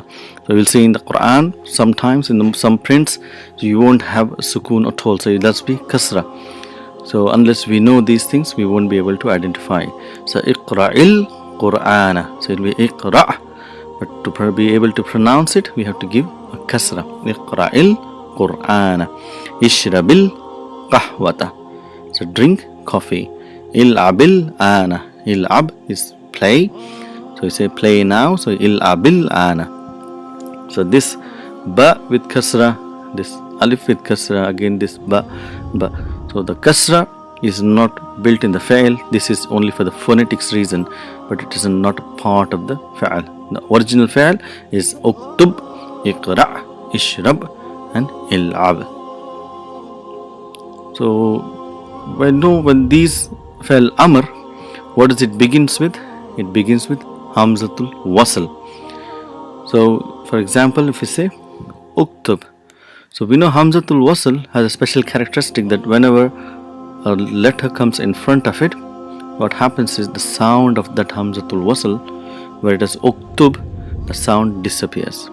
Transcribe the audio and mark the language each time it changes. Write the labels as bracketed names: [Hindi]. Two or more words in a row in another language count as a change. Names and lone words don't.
[English] So we'll see in the Quran sometimes in some prints, so you won't have sukoon at all, so it does be kasra. So unless we know these things, we won't be able to identify. So [Arabic] اقرإ القرآن, [English] so it will be iqra', but to be able to pronounce it, we have to give a kasra. [Arabic] اقرإ القرآن اشرب القهوة, [English] so drink coffee. [Arabic] العب الآن. [English] Il'ab is play, so you say play now, so [Arabic] العب الآن. [English] So this ba with kasra, this alif with kasra, again this ba. So the kasra is not built in the fa'il. This is only for the phonetics reason, but it is not a part of the fa'al. The original fa'al is uktub, iqra', ishrab and il'ab. So when these [Arabic] فعل أمر, [English] what does it begins with? It begins with [Arabic] همزة الوصل. [English] So for example, if we say uktub, so we know [Arabic] همزة الوصل [English] has a special characteristic that whenever a letter comes in front of it, what happens is the sound of that [Arabic] همزة الوصل, [English] where it is uktub, the sound disappears.